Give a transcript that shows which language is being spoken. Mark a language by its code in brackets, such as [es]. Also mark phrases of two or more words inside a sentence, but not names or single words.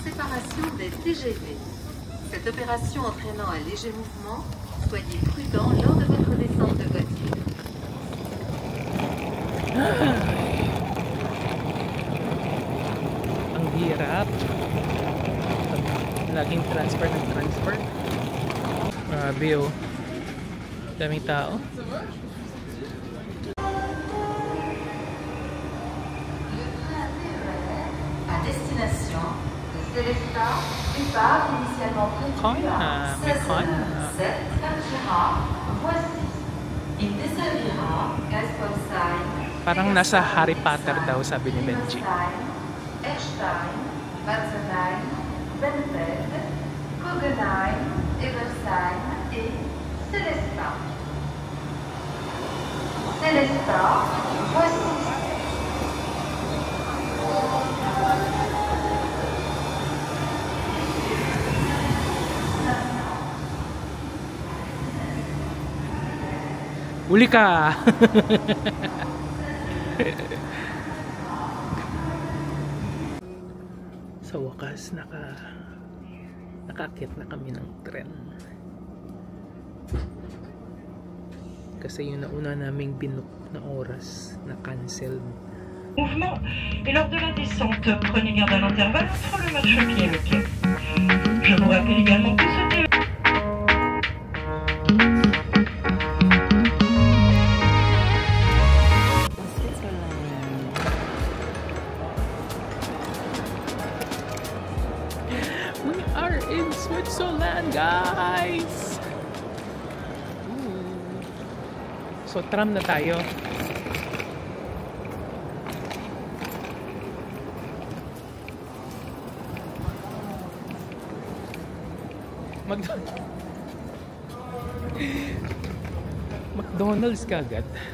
[fr] réparation des TGV. Cette opération entraînant un léger mouvement, soyez prudent lors de votre descente de voiture. [tl] Ang hirap. Laging transfer ng transfer. Grabe oh. Daming tao. [fr] À destination de Célestat, départ initialement prévu à 16h07, partira Voici. Il desservira Gasponsheim, [tl] Parang nasa Harry Potter daw, sabi ni Benji. [fr] Erstein, Batzenheim, Benfeld, Kogenheim, Eversheim et Célestat. Célestat, voici. [tl] Uli ka! Sa wakas, nakaakyat na kami ng tren. Kasi yung nauna naming binook na oras na cancelled. [fr] Mouvement. Et lors de la descente, prenez garde à l'intervalle entre le marchepied et le quai. Je vous rappelle également que ce [en] We are in Switzerland, guys! [tl] Ooh. So, tram na tayo. McDonald's ka agad.